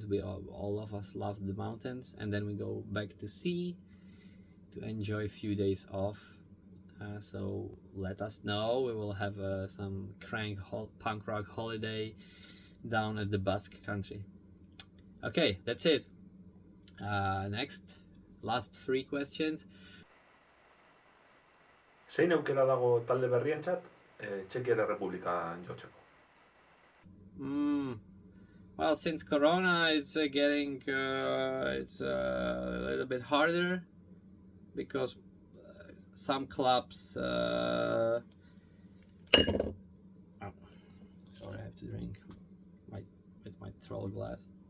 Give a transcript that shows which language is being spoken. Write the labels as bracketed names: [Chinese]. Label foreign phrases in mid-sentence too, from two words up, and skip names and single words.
[English] We all of us love the mountains, and then we go back to sea to enjoy a few days off. So let us know. We will have some KRANG punk rock holiday down at the Basque country. Okay, that's it. Last 3 questions. [Basque] Zein aukera dago talde berrientzat Txekiar Errepublikan jotzeko? [English] Well, since Corona, it's getting it's a little bit harder, because some clubs oh, sorry, I have to drink with my troll glass.